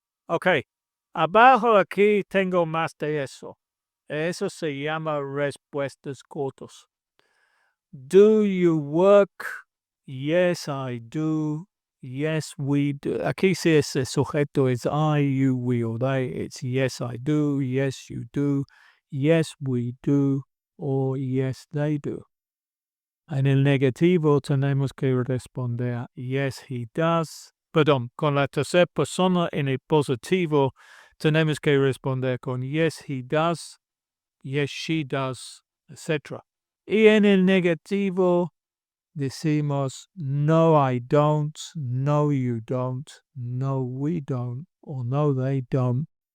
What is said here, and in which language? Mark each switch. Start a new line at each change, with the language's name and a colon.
Spanish: Ok, abajo aquí tengo más de eso. Eso se llama respuestas cortas.
English: Do you work? Yes, I do. yes, we do.
Spanish: Aquí sí ese sujeto es I, you, we or they.
English: It's yes, I do, yes, you do, yes, we do, or yes, they do.
Spanish: En el negativo tenemos que responder
English: yes, he does.
Spanish: Perdón, con la tercera persona en el positivo tenemos que responder con
English: yes, he does, yes, she does,
Spanish: etc. Y en el negativo decimos
English: no, I don't, no, you don't, no, we don't, or no, they don't.